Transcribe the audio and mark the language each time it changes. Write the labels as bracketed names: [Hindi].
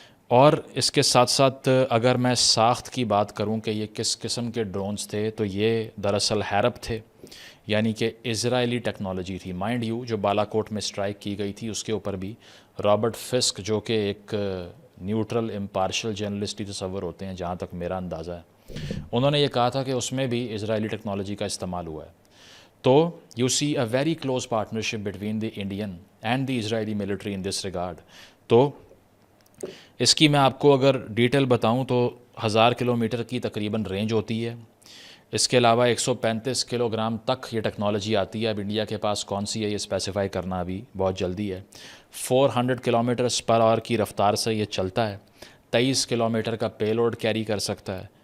[Urdu] اور اس کے ساتھ ساتھ اگر میں ساخت کی بات کروں کہ یہ کس قسم کے ڈرونز تھے, تو یہ دراصل ہیرپ تھے, یعنی کہ اسرائیلی ٹیکنالوجی تھی. مائنڈ یو جو بالا کوٹ میں اسٹرائک کی گئی تھی اس کے اوپر بھی رابرٹ فسک جو کہ ایک نیوٹرل امپارشل جرنلسٹ تصور ہوتے ہیں جہاں تک میرا اندازہ ہے, انہوں نے یہ کہا تھا کہ اس میں بھی اسرائیلی ٹیکنالوجی کا استعمال ہوا ہے. [English] تو you see a very close partnership between the Indian and the Israeli military in this regard. [Urdu] تو اس کی میں آپ کو اگر ڈیٹیل بتاؤں تو 1000 کلومیٹر کی تقریباً رینج ہوتی ہے. اس کے علاوہ 135 کلو گرام تک یہ ٹیکنالوجی آتی ہے. اب انڈیا کے پاس کون سی ہے یہ اسپیسیفائی کرنا ابھی بہت جلدی ہے. 400 کلومیٹرز پر آور کی رفتار سے یہ چلتا ہے. 23 کلومیٹر کا پے لوڈ کیری کر سکتا ہے.